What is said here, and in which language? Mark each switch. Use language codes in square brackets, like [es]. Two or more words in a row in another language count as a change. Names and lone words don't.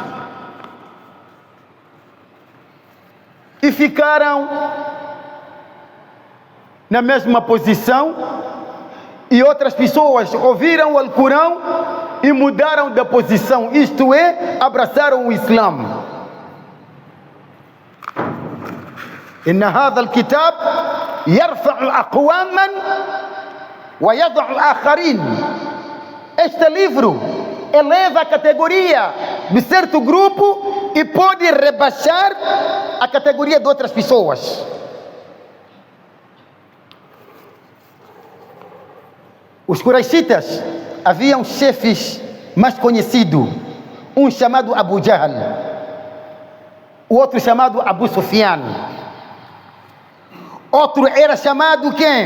[pt] e ficaram na mesma posição, e outras pessoas ouviram o Alcorão e mudaram da posição, isto é, abraçaram o Islã. [ar] إن هذا الكتاب يرفع أقواما ويضع آخرين. [pt] Este livro eleva a categoria de certo grupo e pode rebaixar a categoria de outras pessoas. Os Quraishitas haviam chefes mais conhecidos, um chamado Abu Jahl, o outro chamado Abu Sufyan, outro era chamado quem?